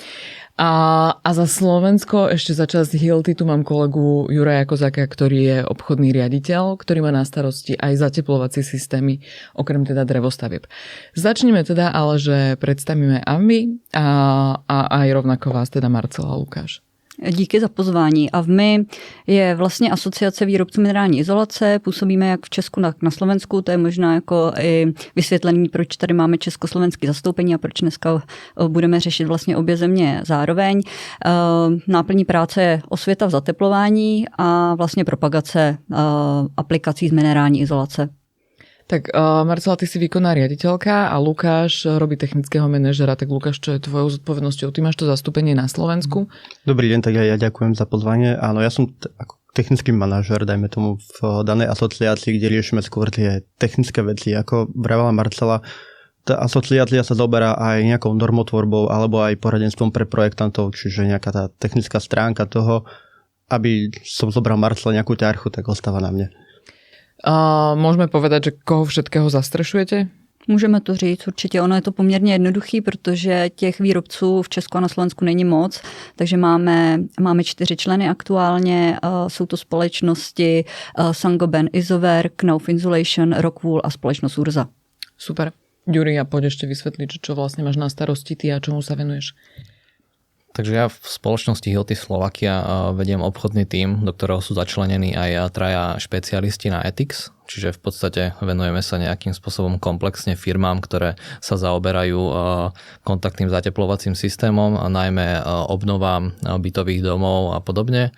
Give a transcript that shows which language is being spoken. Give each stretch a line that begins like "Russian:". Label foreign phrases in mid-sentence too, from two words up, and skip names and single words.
Slovak: A za Slovensko ešte za časť Hilti tu mám kolegu Juraja Kozáka, ktorý je obchodný riaditeľ, ktorý má na starosti aj zateplovacie systémy, okrem teda drevostavieb. Začneme teda, ale že predstavíme AMVI a aj rovnako vás teda Marcela a Lukáš.
Czech: Díky za pozvání. AVMI je vlastně asociace výrobců minerální izolace. Působíme jak v Česku, tak na Slovensku. To je možná jako i vysvětlení, proč tady máme československé zastoupení a proč dneska budeme řešit vlastně obě země zároveň. Náplní práce je osvěta v zateplování a vlastně propagace aplikací z minerální izolace.
Slovak: Tak Marcela, ty si výkonná riaditeľka a Lukáš robí technického manažera. Tak Lukáš, čo je tvojou zodpovednosťou? Ty máš to zastúpenie na Slovensku? Dobrý deň, tak ja ďakujem za pozvanie. Áno, ja som ako technický manažer, dajme tomu v danej asociácii, kde riešime skôr tie technické veci. Ako vravala Marcela, tá asociácia sa zaoberá aj nejakou normotvorbou alebo aj poradenstvom pre projektantov, čiže nejaká tá technická stránka toho, aby som zobral Marcela nejakú ťarchu, tak ostáva na mne. Môžeme povedať, že koho všetkého zastrešujete?
Czech: Můžeme to říct, určitě. Ono je to poměrně jednoduchý, protože těch výrobců v Česku a na Slovensku není moc, takže máme 4 členy aktuálně. Jsou to společnosti Saint-Gobain, Isover, Knauf Insulation, Rockwool a společnost Urza.
Slovak: Super. Ďuri, a poď ešte vysvetliť, čo vlastne máš na starosti ty a čomu sa venuješ. Takže ja v spoločnosti Hilti Slovakia vediem obchodný tím, do ktorého sú začlenení aj traja špecialisti na ethics, čiže v podstate venujeme sa nejakým spôsobom komplexne firmám, ktoré sa zaoberajú kontaktným zateplovacím systémom, a najmä obnovám bytových domov a podobne.